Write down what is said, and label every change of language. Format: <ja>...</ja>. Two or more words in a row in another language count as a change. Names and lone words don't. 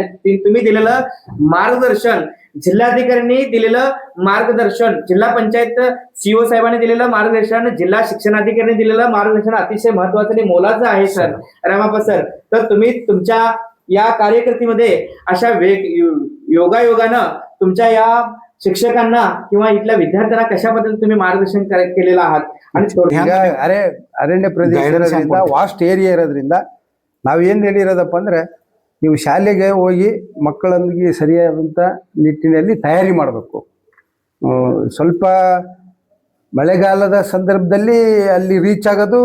<mr>आणि तुम्ही दिलेलं मार्गदर्शन, जिल्हाधिकाऱ्यांनी दिलेलं मार्गदर्शन, जिल्हा पंचायत सीओ साहेबांनी दिलेलं मार्गदर्शन, जिल्हा शिक्षणाधिकाऱ्यांनी दिलेलं मार्गदर्शन अतिशय महत्वाचं आणि मोलाचं आहे सर, रामाप्पा सर. तर तुम्ही तुमच्या या कार्यकर्तीमध्ये अशा योगायोगानं तुमच्या या शिक्षकांना किंवा इथल्या विद्यार्थ्यांना कशा पद्धतीने तुम्ही मार्गदर्शन केलेलं आहात.</mr> <kn>ಈಗ ಅರಣ್ಯ ಪ್ರದೇಶ ಇರೋದ್ರಿಂದ</kn> <en>vast area</en> <kn>ಇರೋದ್ರಿಂದ ನಾವೇನ್ ಹೇಳಿರೋದಪ್ಪ ಅಂದ್ರೆ ನೀವು ಶಾಲೆಗೆ ಹೋಗಿ ಮಕ್ಕಳೊಂದಿಗೆ ಸರಿಯಾದಂಥ ನಿಟ್ಟಿನಲ್ಲಿ ತಯಾರಿ ಮಾಡಬೇಕು. ಸ್ವಲ್ಪ ಮಳೆಗಾಲದ ಸಂದರ್ಭದಲ್ಲಿ ಅಲ್ಲಿ ರೀಚ್ ಆಗೋದು</kn>